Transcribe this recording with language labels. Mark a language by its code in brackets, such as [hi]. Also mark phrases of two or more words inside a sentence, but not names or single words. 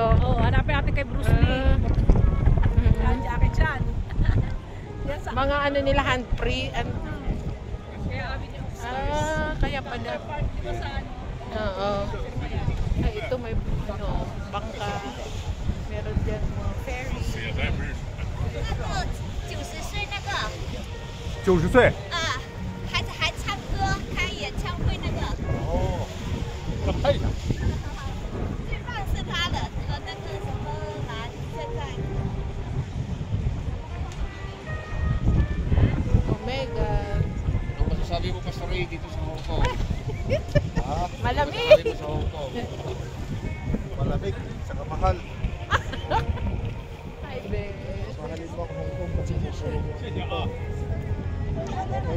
[tl] Oo, hanapin natin kay Bruce Lee. Yan, Jackie Chan. Yan sa Mga ano nila, handprint. kaya Avenue of Kaya pala. Di ba saan? Oo. Ay, ito may bangka. Meron dyan mga ferry. [zh] 90岁那个 90岁。啊，还唱歌开演唱会那个，哦，那拍一下。最棒是他的和那个什么蓝现在。 Omega. [tl] Ano masasabi mo, Pastor Ray, dito sa Hong Kong? Malamig. Masasabi mo sa Hong Kong? Malamig, saka mahal. Ay, bes. Mahalin mo ako Hong Kong kasi okay.